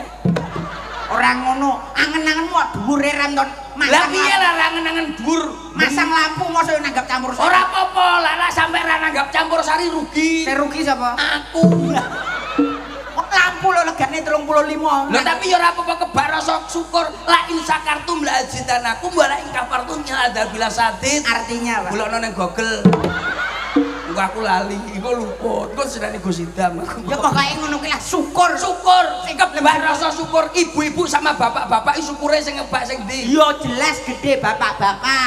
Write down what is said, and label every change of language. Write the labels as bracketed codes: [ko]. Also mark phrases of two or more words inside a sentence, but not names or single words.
[jv] Orang ngono, angen-angenmu dhuwure ranton. Lah piye lah angen-angen dhuwur? Masang lampu mosok nanggap campur sari. Ora apa-apa, lah sampe ra nanggap campur sari rugi. Sing rugi sapa? Aku. Lampu lo legane 35. Lho tapi ya ora apa-apa kebar rasa syukur. [ar] لئن شكرتم لأزيدنكم ولئن كفرتم إن عذابي لشديد. [id] Artinya apa? [jv] Golekno ning Google. Engko aku lali, engko luput. Engko sedane Gusti Dam aku. Ya pokoke ngono kuwi lah syukur. Syukur, sing kebar rasa syukur ibu-ibu sama bapak-bapak iki syukure sing ngebak sing ndi? Ya jelas gede bapak-bapak.